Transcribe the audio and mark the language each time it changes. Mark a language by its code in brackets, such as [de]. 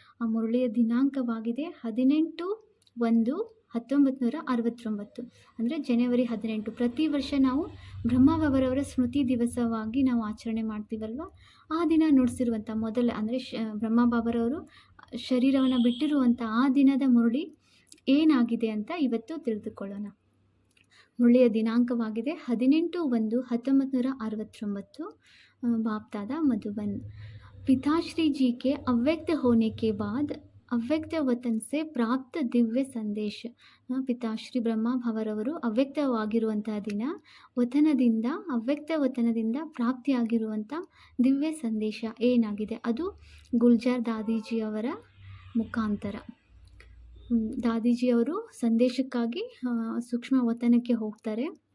[kn] ಆ ಮುರಳಿಯ ದಿನಾಂಕವಾಗಿದೆ 18/1/1969, ಅಂದರೆ ಜನವರಿ 18. ಪ್ರತಿ ವರ್ಷ ನಾವು ಬ್ರಹ್ಮಬಾಬರವರ ಸ್ಮೃತಿ ದಿವಸವಾಗಿ ನಾವು ಆಚರಣೆ ಮಾಡ್ತೀವಲ್ವ, ಆ ದಿನ ನುಡಿಸಿರುವಂಥ ಮೊದಲ ಅಂದರೆ ಬ್ರಹ್ಮಬಾಬರವರು ಶರೀರವನ್ನು ಬಿಟ್ಟಿರುವಂಥ ಆ ದಿನದ ಮುರಳಿ ಏನಾಗಿದೆ ಅಂತ ಇವತ್ತು ತಿಳಿದುಕೊಳ್ಳೋಣ. ಮುರಳಿಯ ದಿನಾಂಕವಾಗಿದೆ 18/1/1969, [hi] बाप दादा मधुबन। पिताश्री जी के अव्यक्त होने के बाद ಅವ್ಯಕ್ತ ವತನ್ ಸೆ ಪ್ರಾಪ್ತ ದಿವ್ಯ ಸಂದೇಶ. [kn] ಪಿತಾಶ್ರೀ ಬ್ರಹ್ಮಬಾಬರವರು ಅವ್ಯಕ್ತವಾಗಿರುವಂತಹ ದಿನ ಅವ್ಯಕ್ತ ವತನದಿಂದ ಪ್ರಾಪ್ತಿಯಾಗಿರುವಂಥ ದಿವ್ಯ ಸಂದೇಶ ಏನಾಗಿದೆ, ಅದು ಗುಲ್ಜಾರ್ ದಾದೀಜಿಯವರ ಮುಖಾಂತರ. ದಾದೀಜಿಯವರು ಸಂದೇಶಕ್ಕಾಗಿ ಸೂಕ್ಷ್ಮ ವತನಕ್ಕೆ ಹೋಗ್ತಾರೆ.